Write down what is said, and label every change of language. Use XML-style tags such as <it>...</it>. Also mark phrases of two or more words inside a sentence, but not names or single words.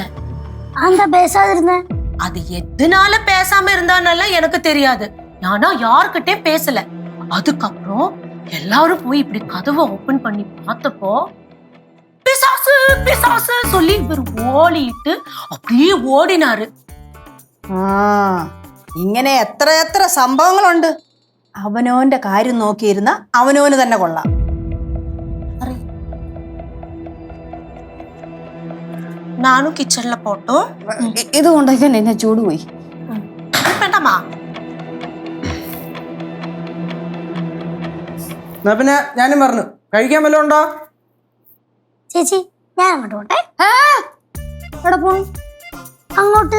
<ta>அந்த பேசாதிருந்த அது எதனால பேசாம இருந்தானெல்லாம் எனக்கு தெரியாது. ஆனா யார்கிட்டயும் பேசல. அதுக்கப்புறம் எல்லாரும் போய் இப்படி கதவை ஓபன் பண்ணி பார்த்தப்போ பிசாசு பிசாசு சொல்லி இவர் ஓடிட்டு அப்படியே ഓടിനാറ്.</ta> <ml>ഇങ്ങനെ എത്ര സംഭവങ്ങളുണ്ട്. അവനോന്റെ കാര്യം നോക്കിയിരുന്ന അവനോന് തന്നെ കൊള്ളാം.</ml> <ta>நானும் கிச்சன்ல போட்டோம்.</ta> <ml>ഇത് കൊണ്ടൊക്കെ എന്നെ ചൂട് പോയി. വേണ്ടമാ. എന്നാ പിന്നെ ഞാനും പറഞ്ഞു, കഴിക്കാൻ വല്ലതും ഉണ്ടോ? ചേച്ചി ഞാൻ അങ്ങോട്ട് പോട്ടെ. എവിടെ പോണു? അങ്ങോട്ട്</ml>